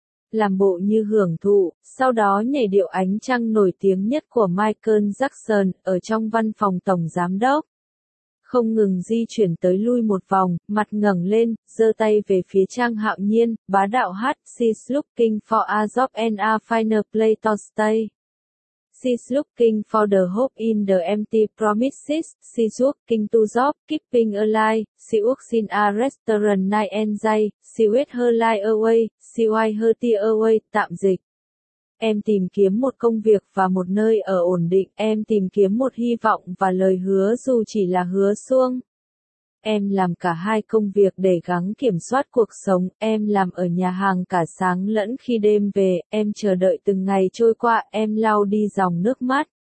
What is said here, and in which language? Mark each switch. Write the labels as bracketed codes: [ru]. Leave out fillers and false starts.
[vi] Làm bộ như hưởng thụ, sau đó nhảy điệu Ánh Trăng nổi tiếng nhất của Michael Jackson, ở trong văn phòng tổng giám đốc. Không ngừng di chuyển tới lui một vòng, mặt ngẩng lên, giơ tay về phía Trang Hạo Nhiên, bá đạo hát, [en] She's looking for a job and a finer place to stay. She's looking for the hope in the empty promises, she's working to job, keeping alive, she works in a restaurant night and day, she waits her life away, she wipes her tears away, [vi] tạm dịch. Em tìm kiếm một công việc và một nơi ở ổn định, em tìm kiếm một hy vọng và lời hứa dù chỉ là hứa suông. Em làm cả hai công việc để gắng kiểm soát cuộc sống, em làm ở nhà hàng cả sáng lẫn khi đêm về, em chờ đợi từng ngày trôi qua, em lau đi dòng nước mắt.